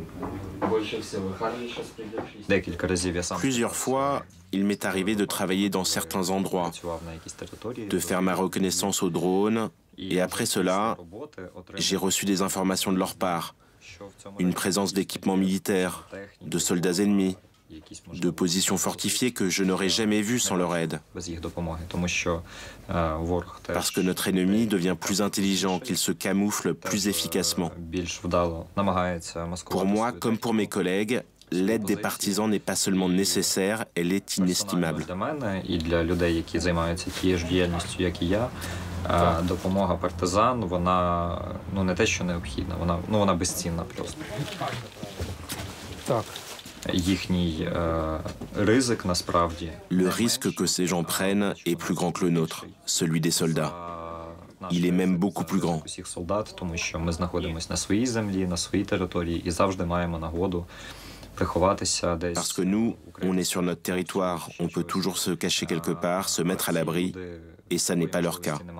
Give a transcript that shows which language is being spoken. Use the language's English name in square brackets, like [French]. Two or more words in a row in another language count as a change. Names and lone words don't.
[French] Plusieurs fois, il m'est arrivé de travailler dans certains endroits, de faire ma reconnaissance au drone, et après cela, j'ai reçu des informations de leur part, une présence d'équipements militaires, de soldats ennemis, de positions fortifiées que je n'aurais jamais vues sans leur aide. Parce que notre ennemi devient plus intelligent, qu'il se camoufle plus efficacement. Pour moi, comme pour mes collègues, l'aide des partisans n'est pas seulement nécessaire, elle est inestimable. [Ukrainian] Допомога партизан, вона не те, що необхідна, вона безцінна просто. Так, [French] Le risque que ces gens prennent est plus grand que le nôtre, celui des soldats. Il est même beaucoup plus grand. Parce que nous, on est sur notre territoire, on peut toujours se cacher quelque part, se mettre à l'abri, et ça n'est pas leur cas.